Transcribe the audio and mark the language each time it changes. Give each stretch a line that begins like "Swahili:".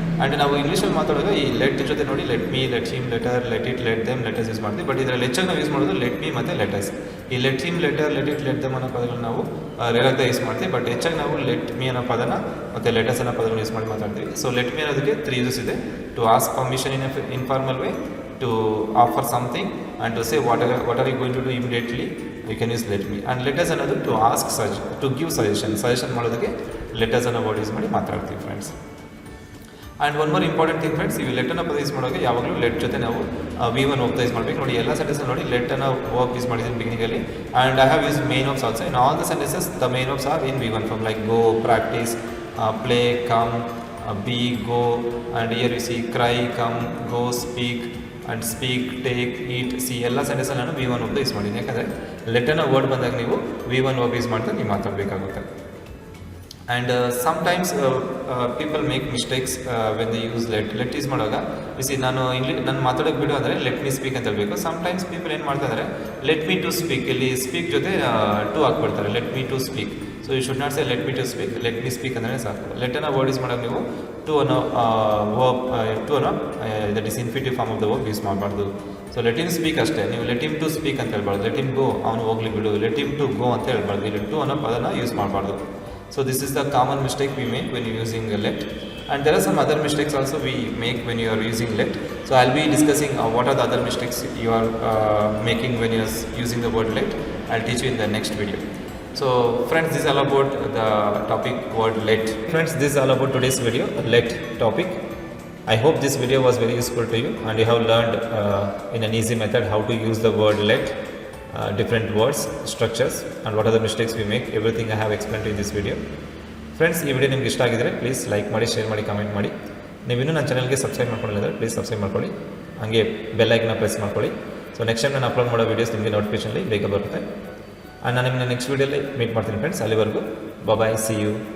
Kannada: And ನಾವು ಇಂಗ್ಲೀಷಲ್ಲಿ ಮಾತಾಡುವಾಗ ಈ ಲೆಟ್ ಜೊತೆ ನೋಡಿ let me, let him, letter, let it, let them, lettuce use ಮಾಡ್ತೀವಿ. ಬಟ್ ಇದರಲ್ಲಿ ಹೆಚ್ಚಾಗಿ ನಾವು ಯೂಸ್ ಮಾಡೋದು ಲೆಟ್ ಮೀ ಮತ್ತು ಲೆಟಸ್. ಈ let him, letter, let it, let them ಅನ್ನೋ ಪದಗಳನ್ನ ನಾವು ರೇರಾಗಿ ಯೂಸ್ ಮಾಡ್ತೀವಿ. ಬಟ್ ಹೆಚ್ಚಾಗಿ ನಾವು ಲೆಟ್ ಮೀ ಅನ್ನೋ ಪದನ ಮತ್ತು ಲೆಟಸ್ ಅನ್ನೋ ಪದಗಳನ್ನ ಯೂಸ್ ಮಾಡಿ ಮಾತಾಡ್ತೀವಿ. ಸೊ ಲೆಟ್ ಮೀ ಅನ್ನೋದಕ್ಕೆ 3 ಯೂಸಸ್ ಇದೆ.
English: To ask permission in informal way, to offer something, and to say what are you going to do immediately, you can use let me. And let us another to ask to give suggestion
Kannada: ಮಾಡೋದಕ್ಕೆ let us ಅನ್ನೋ word use ಮಾಡಿ ಮಾತಾಡ್ತೀವಿ friends. And one more important thing friends, ಇವು let ಅನ್ನೋ ಪದ use ಮಾಡುವಾಗ ಯಾವಾಗಲೂ let ಜೊತೆ ನಾವು V1 ವರ್ಬ್ ಯೂಸ್ ಮಾಡಬೇಕು. ನೋಡಿ ಎಲ್ಲ ಸೆಂಟೆನ್ಸ್ ನೋಡಿ ಲೆಟ್ ಅನ್ನೋ ವರ್ಬ್ ಯೂಸ್ ಮಾಡಿದ್ದೀನಿ ಬಿಗಿನಿಂಗಲ್ಲಿ.
English: And I have use main verbs also in all the sentences. The main verbs are in V1 from like go, practise, play, come, be, go, and here you see cry, come, go, speak, and speak, take, eat, see
Kannada: ಎಲ್ಲ ಸೆಂಟೆನ್ಸಲ್ಲಿ ನಾನು V1 verb use ಮಾಡಿದ್ದೀನಿ. ಯಾಕಂದರೆ let ಅನ್ನೋ word ಬಂದಾಗ ನೀವು V1 verb use ಮಾಡ್ತಾ ನೀವು ಮಾತಾಡಬೇಕಾಗುತ್ತೆ.
English: and sometimes people make mistakes when they use let
Kannada: use ಮಾಡುವಾಗ ಬಿಸಿ ನಾನು ಮಾತಾಡೋಕ್ಕೆ ಬಿಡು ಅಂದರೆ ಲೆಟ್ ಮೀ ಸ್ಪೀಕ್ ಅಂತ ಹೇಳಬೇಕು. ಸಮ್ಟೈಮ್ಸ್ ಪೀಪಲ್ ಏನು ಮಾಡ್ತಾ ಇದ್ದಾರೆ, ಲೆಟ್ ಮೀ ಟು ಸ್ಪೀಕ್, ಇಲ್ಲಿ ಸ್ಪೀಕ್ ಜೊತೆ to ಹಾಕ್ಬಿಡ್ತಾರೆ, let me to speak.
English: so you should not say let me to speak,
Kannada: let me speak ಅಂದರೆ ಸಾಕು. ಲೆಟ್ ಅನ್ನೋ ವರ್ಡ್ ಯೂಸ್ ಮಾಡೋಕೆ ನೀವು ಟು ಅನ್ನೋ ವರ್ಬ್, ಟು ಅನ್ನೋ
English: that is infinitive form of the verb
Kannada: use ಮಾಡಬಾರ್ದು. So let him speak ಅಷ್ಟೇ, ನೀವು ಲೆಟ್ ಹಿಮ್ ಟು ಸ್ಪೀಕ್ ಅಂತ ಹೇಳ್ಬಾರ್ದು. ಲೆಟ್ ಹಿಮ್ ಗೋ, ಅವನು ಹೋಗ್ಲಿ ಬಿಡು, ಲೆಟ್ ಹಿಮ್ ಟು ಗೋ ಅಂತ ಹೇಳ್ಬಾರ್ದು. ಇಲ್ಲಿ ಟು ಅನ್ನೋ ಪದನ ಯೂಸ್ ಮಾಡಬಾರ್ದು.
English: So this is the common mistake we make when you're using let. And there are some other mistakes also we make when you are using let. So I'll be discussing what are the other mistakes you are making when you are using the word let. I'll teach you in the next video. So friends, this is all about the topic word let. Friends, this is all about today's video, let topic. I hope this video was very useful to you and you have learned in an easy method how to use the word let. Different words, structures, and what are the mistakes we make. Everything I have explained in this video.
Kannada: Friends, ಈ video ನಿಮ್ಗೆ ಇಷ್ಟ ಆಗಿದ್ದರೆ please like ಮಾಡಿ, share ಮಾಡಿ, comment ಮಾಡಿ. ನೀವಿನ್ನೂ ನನ್ನ ಚಾನಲ್ಗೆ ಸಬ್ಸ್ಕ್ರೈಬ್ ಮಾಡ್ಕೊಂಡಿಲ್ಲ ಪ್ಲೀಸ್ ಸಬ್ಸ್ಕ್ರೈಬ್ ಮಾಡ್ಕೊಳ್ಳಿ. ಹಾಗೆ ಬೆಲ್ ಐಕನ್ನ ಪ್ರೆಸ್ ಮಾಡ್ಕೊಳ್ಳಿ. ಸೊ ನೆಕ್ಸ್ಟ್ ಟೈಮ್ ನಾನು ಅಪ್ಲೋಡ್ ಮಾಡೋ ವೀಡಿಯೋಸ್ ನಿಮಗೆ ನೋಟಿಫಿಕೇಷನಲ್ಲಿ ಬೇಗ ಬರುತ್ತೆ. ಆ್ಯಂಡ್ ನಾನು ನಿಮ್ಮನ್ನ ನೆಕ್ಸ್ಟ್ ವೀಡಿಯೋಲಿ ಮೀಟ್ ಮಾಡ್ತೀನಿ ಫ್ರೆಂಡ್ಸ್. ಅಲ್ಲಿವರೆಗೂ ಬಾಯ್, ಸಿ ಯು.